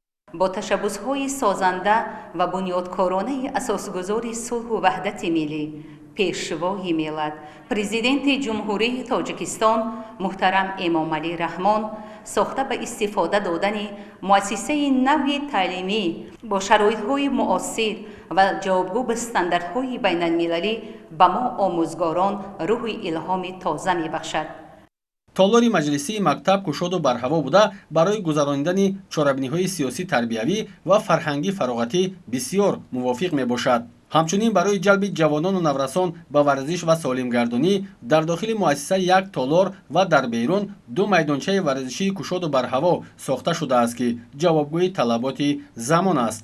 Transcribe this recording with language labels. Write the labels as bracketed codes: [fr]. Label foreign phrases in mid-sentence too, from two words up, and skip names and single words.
[fa] با تشبس‌های سازنده و بنیادکارانه اساسگذار صلح و وحدت ملی، پیشوای ملت پرزیدنت جمهوری تاجیکستان محترم امامعلی رحمان ساخته به استفاده دادن مؤسسه نوی تعلیمی با شرایط‌های معاصر و جوابگو به استانداردهای بین المللی به ما آموزگاران روح الهام تازه می‌بخشد. [tg] толори маҷлисии мактаб кушоду барҳаво буда барои гузарондани чорабиниҳои сиёсӣ тарбиявӣ ва фарҳангӣ фароғатӣ бисёр мувофиқ мебошад. ҳамчунин барои ҷалби ҷавонону наврасон ба варзиш ва солимгардонӣ дар дохили муассиса як толор ва дар берун ду майдончаи варзишии кушоду барҳаво сохта шудааст ки ҷавобгӯи талаботи замон аст.